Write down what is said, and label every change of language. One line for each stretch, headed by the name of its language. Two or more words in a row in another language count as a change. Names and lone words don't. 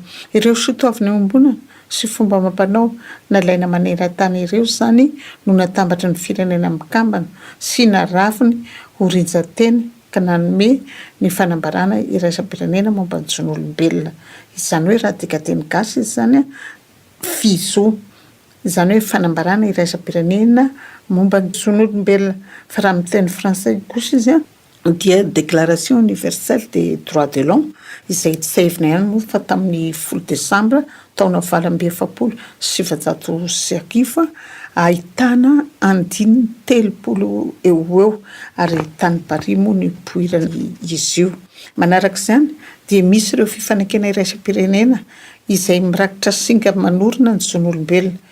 Malagasy: Ireo soatoavina ombona sy fomba mampanao nalaina maneran-tany ireo zany no natambatra ny firenena mikambana sy naraviny horinjateny ka nanome ny fanambarana iraisam-pirenena momba ny zon'olombelona. Izany hoe raha dikateny gasy izy zany fizo izany hoe fanambarana iraisam-pirenena momba ny zon'olombelona. Fa raha amin'ny teny frantsay kosa izy dia
French: déclaration universelle des droits de l'homme
Malagasy: izay tsahivina ihany moa fa tamin'ny 10 Desambra taona 1790 ahitana andininy 30 eo ary tany Paris moa ny poirany izy io. Manaraka izany dia misy ireo fifanakena iraisam-pirenena izay mirakitra singa manorina ny zon'olombelona.